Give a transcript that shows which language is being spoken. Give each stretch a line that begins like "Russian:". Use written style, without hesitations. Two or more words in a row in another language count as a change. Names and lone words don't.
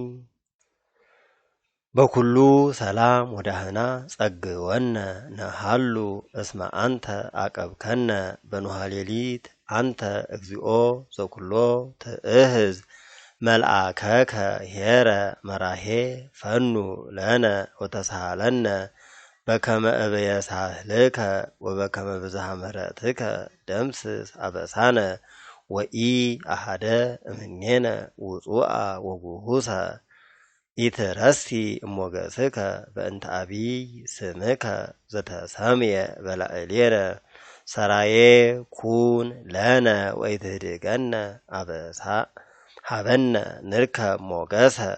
Geez: በኩሉ ሰላም ወዳህና ጸግወነ ነሃሉ እስመ አንተ አቀብከነ በንኋ ሌሊት አንተ እግዚኦ ዘኩሎ ትእህዝ መልአከከ ሄረ መራሄ ፈኑ ለነ ወተሳሃለነ በከመ እበየሳህልከ ወበከመ ብዝሃ ምሕረትከ ደምስስ አበሳነ ወኢ አሐደ እምኔነ ውጹአ ወጉሁሰ ኢትረሲ እሞገስከ በእንተ አቢይ ስምከ ዘተሰምየ በላዕሌነ ሰራዬ ኩን ለነ ወኢትህድገነ አበሳ ሀበነ ንርከብ ሞገሰ